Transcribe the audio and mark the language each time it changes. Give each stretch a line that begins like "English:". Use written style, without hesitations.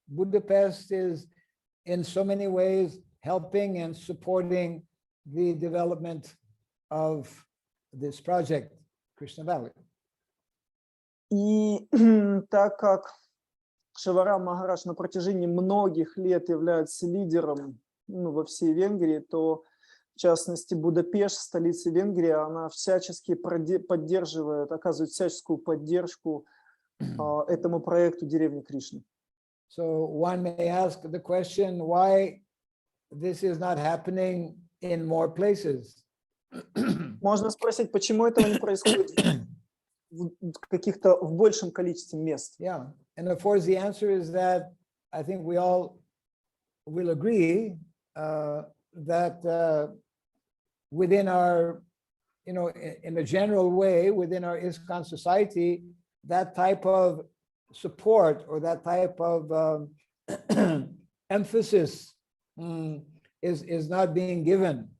English: Budapest is in so many ways helping and supporting the development of this project, Krishna Valley.
Russian: И так как Шиварам Махарадж на протяжении многих лет является лидером, ну, во всей Венгрии, то в частности Будапешт, столица Венгрии, она всячески поддерживает, оказывает всяческую поддержку этому проекту деревни Кришны.
English: So one may ask the question, why this is not happening in more places?
Russian: Можно спросить, почему этого не происходит в каких-то в большем количестве мест?
English: Yeah, and of course the answer is that I think we all will agree that within our, you know, in a general way, within our ISKCON society, that type of support or that type of emphasis is not being given.